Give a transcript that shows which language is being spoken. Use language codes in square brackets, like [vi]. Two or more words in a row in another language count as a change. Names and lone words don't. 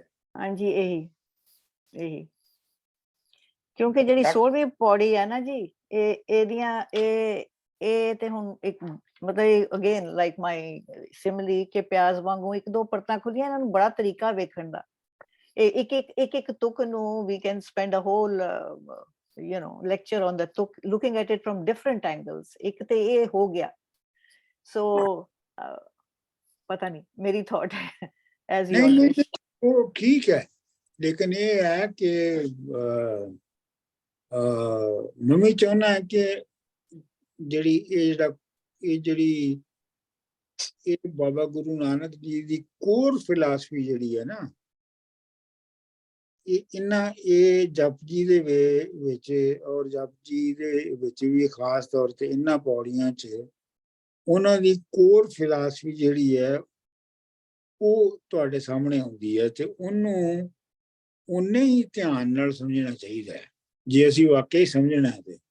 [pa] ਹਾਂਜੀ ਇਹੀ ਕਿਉਂਕਿ ਜਿਹੜੀ 16ਵੀਂ ਪੌੜੀ ਹੈ ਨਾ ਜੀ, ਇਹਦੀਆਂ ਇਹ ਤੇ ਹੁਣ ਇੱਕ ਮਤਲਬ [en] again like my simile [pa] ਕਿ ਪਿਆਜ਼ ਵਾਂਗੂ ਇੱਕ ਦੋ ਪਰਤਾਂ ਖੁੱਲੀਆਂ, ਇਹਨਾਂ ਨੂੰ ਬੜਾ ਤਰੀਕਾ ਵੇਖਣ ਦਾ। ਇੱਕ ਤੁਕ ਨੂੰ [en] we can spend a whole lecture on the tuk, looking at it from different angles. [pa] ਇੱਕ ਤੇ ਇਹ ਹੋ ਗਿਆ, so ਪਤਾ ਨਹੀਂ ਮੇਰੀ ਥਾਟ ਹੈ [en] as you [hi] नहीं [en] wish. [hi] वो ठीक है, लेकिन ये है कि मैं भी चाहना है कि [pa] ਜਿਹੜੀ ਬਾਬਾ ਗੁਰੂ ਨਾਨਕ ਜੀ ਦੀ ਕੋਰ ਫਿਲਾਸਫੀ ਜਿਹੜੀ ਹੈ ਨਾ, ਇਹ ਜਪਜੀ ਦੇ ਵਿੱਚ ਔਰ ਜਪਜੀ ਦੇ ਵਿੱਚ ਵੀ ਖਾਸ ਤੌਰ ਤੇ ਇਹਨਾਂ ਪੌੜੀਆਂ 'ਚ ਉਹਨਾਂ ਦੀ [en] core philosophy [pa] ਜਿਹੜੀ ਹੈ ਉਹ ਤੁਹਾਡੇ ਸਾਹਮਣੇ ਆਉਂਦੀ ਹੈ ਤੇ ਉਹਨੂੰ ਉਨੇ ਹੀ ਧਿਆਨ ਨਾਲ ਸਮਝਣਾ ਚਾਹੀਦਾ ਹੈ ਜੇ ਅਸੀਂ ਵਾਕਈ ਸਮਝਣਾ ਹੈ ਤੇ।